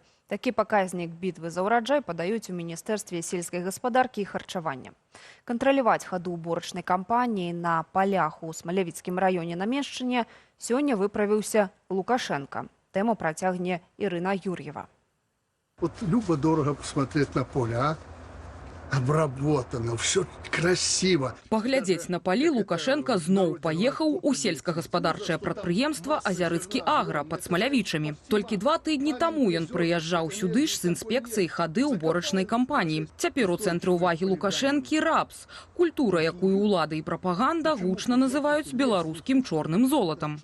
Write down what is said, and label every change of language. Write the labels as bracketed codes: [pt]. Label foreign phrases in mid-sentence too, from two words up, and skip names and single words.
[be] Такі паказнік бітвы за ўраджай падаюць у Міністэрстве сельскай гаспадаркі і харчавання. Кантраляваць хаду уборачнай кампаніі на палях у Смалявіцкім раёне на Меншчыне сёння выправіўся Лукашенко. Тему працягне Ірына Юр'ева. [ru] Вот любо-дорого посмотреть на поля, обработано, все красиво. [be] Паглядзець на палі Лукашенко зноў паехаў у сельскагаспадарчае прадпрыемства «Азярыцкі агра» пад Смалявічамі. Толькі 2 тыдні таму ён прыязджаў сюды ж з інспекцыяй хады ўборачнай кампаніі. Цяпер у цэнтры ўвагі Лукашэнкі рапс – культура, якую ўлады і прапаганда гучна называюць беларускім чорным золатам.